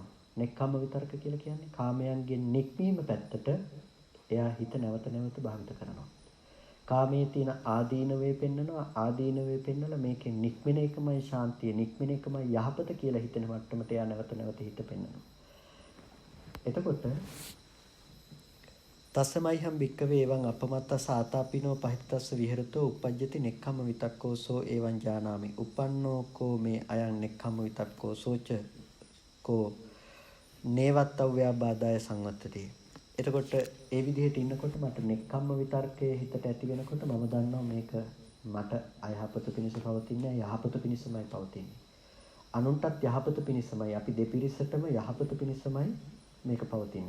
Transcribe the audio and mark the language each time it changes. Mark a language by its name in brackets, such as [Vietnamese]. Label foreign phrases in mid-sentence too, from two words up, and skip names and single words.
[Sinhala] නෙක්ඛම්ම විතර්ක කියලා කියන්නේ කාමයන්ගෙන් නික්මීම පැත්තට එයා හිත නැවත නැවත භාවිත කරනවා. කාමයේ තියෙන ආදීනවේ පෙන්නනවා ආදීනවේ පෙන්නලා මේකෙන් නික්මෙන එකමයි ශාන්තිය නික්මෙන එකමයි යහපත කියලා හිතෙන මට්ටමට එයා නැවත නැවත හිත පෙන්නනවා. [Pali] එතකොට තස්සමයිහම් භික්කවේ එවං අපමත්තස ආතාපිනෝ පහිතස්ස විහෙරතෝ uppajjati nekkhamma vitakko so evan janami uppannෝ ko මේ අයං nekkhamma vitakko socha ko නේවත්තව්‍යාබාධය සංවත්තති. [Sinhala] එතකොට ඒ විදිහට ඉන්නකොට මට නෙක්ඛම්ම විතර්කයේ හිතට ඇති වෙනකොට මම දන්නවා මේක මට අයහපත පිණිස පවතින්නේ යහපත පිණිසමයි පවතින්නේ. අනුන්ටත් යහපත පිණිසමයි අපි දෙපිරිසටම යහපත පිණිසමයි මේක පවතින්නේ.